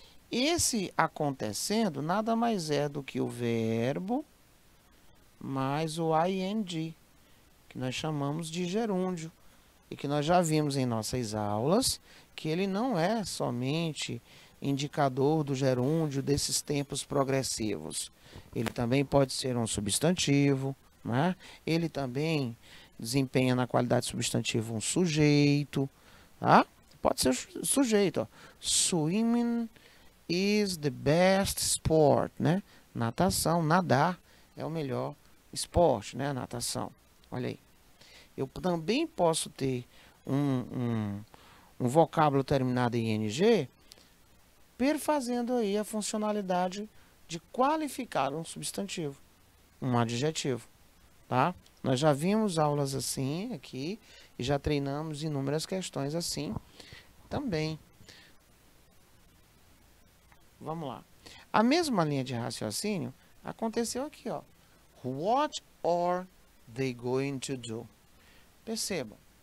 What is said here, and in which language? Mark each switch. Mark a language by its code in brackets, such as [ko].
[pt] Esse acontecendo nada mais é do que o verbo mais o ing, que nós chamamos de gerúndio, e que nós já vimos em nossas aulas, que ele não é somente indicador do gerúndio desses tempos progressivos. Ele também pode ser um substantivo, né? Ele também desempenha na qualidade substantiva um sujeito, tá? Pode ser sujeito, ó. [en] Swimming is the best sport, né? [pt] Natação, nadar é o melhor esporte, né? Natação. Olha aí. Eu também posso ter um vocábulo terminado em ing, perfazendo aí a funcionalidade de qualificar um substantivo, um adjetivo, tá? Nós já vimos aulas assim aqui e já treinamos inúmeras questões assim também. Vamos lá. A mesma linha de raciocínio aconteceu aqui, ó. [en] What are they going to do? [pt] Percebam.